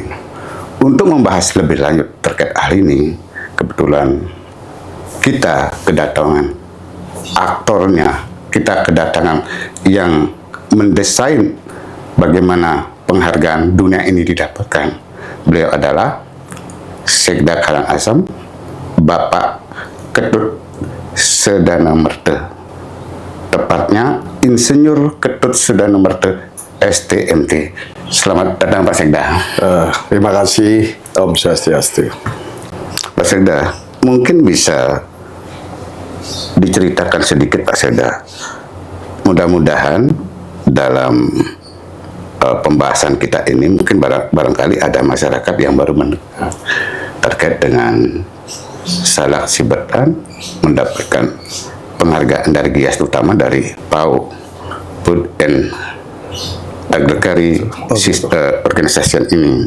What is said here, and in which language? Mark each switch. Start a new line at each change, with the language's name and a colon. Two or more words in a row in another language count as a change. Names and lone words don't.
Indonesian: Untuk membahas lebih lanjut terkait hal ini, kebetulan kita kedatangan aktornya, kita kedatangan yang mendesain bagaimana penghargaan dunia ini didapatkan. Beliau adalah Sekda Karangasem, Bapak Ketut Sedana Merte. Tepatnya Insinyur Ketut Sedana Merte STMT. Selamat datang Pak Sekda. Terima kasih, Om Swastiastu. Pak Sekda, mungkin bisa diceritakan sedikit Pak Sekda. Mudah-mudahan dalam pembahasan kita ini mungkin barangkali ada masyarakat yang baru mendengar terkait dengan salak Sibetan mendapatkan penghargaan dari GIAS, terutama dari PAO, Food and Agriculture Organization ini.